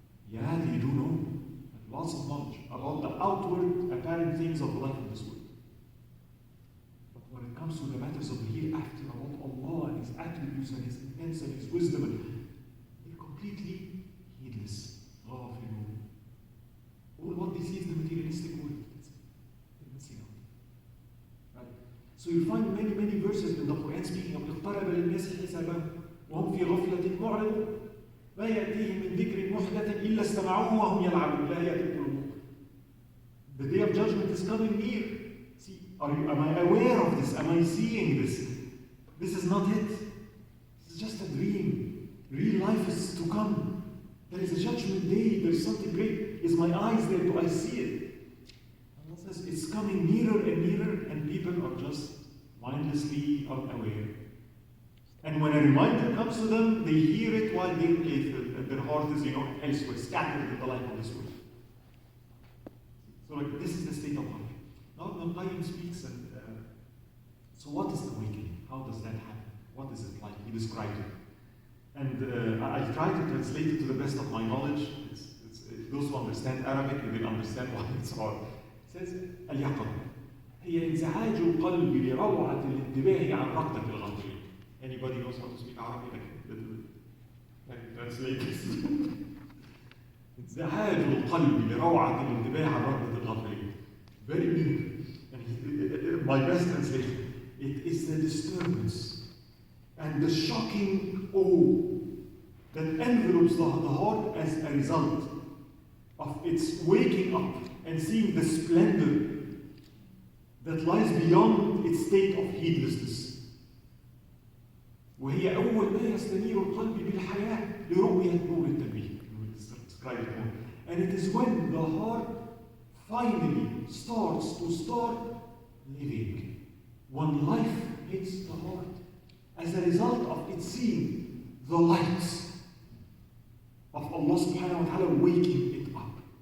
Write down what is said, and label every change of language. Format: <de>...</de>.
<en>Yeah, they do know lots of knowledge about the outward apparent things of life in this world. But when it comes to the matters of the hereafter, about Allah and His attributes and His intents and His wisdom, they're completely heedless. All what they see is the materialistic world. They're missing out. Right? So you find many, many verses in the Quran speaking of</en> <ar>اقترب للناس حسابهم وهم في غفلة معرضون ما يأتيهم من ذكر محدث إلا استمعوه وهم يلعبون لا يأتي القلوب.</ar> <en>The day of judgment is coming near. See, am I aware of this? Am I seeing this? This is not it. This is just a dream. Real life is to come. There is a judgment day. There is something great. Is my eyes there? Do I see it? Allah says it's coming nearer and nearer, and people are just mindlessly unaware. And when a reminder comes to them, they hear it while their heart is, elsewhere, scattered in the life of this world. So this is the state of life. Now Ibn Qayyim speaks, and so what is awakening? How does that happen? What is it like? He described it. And I try to translate it to the best of my knowledge. Those who understand Arabic, they will understand why it's hard. It says,</en> <ar>اليقظة هي انزعاج القلب لروعة الانتباه عن ركضة الغافلين.</ar> <en>Anybody knows how to speak Arabic? Like translate this.</en> <ar>انزعاج القلب لروعة الانتباه عن ركضة الغافلين.</ar> <en>Very meaningful. And my best translation, it is the disturbance and the shocking awe that envelopes the heart as a result of its waking up and seeing the splendor that lies beyond its state of heedlessness.</en> <ar>وهي أول ما يستنير القلب بالحياة لرؤية نور التنبيه.</ar> <en>Describe it more. And it is when the heart finally starts to living. When life hits the heart as a result of it seeing the lights of Allah subhanahu wa ta'ala waking it up.</en>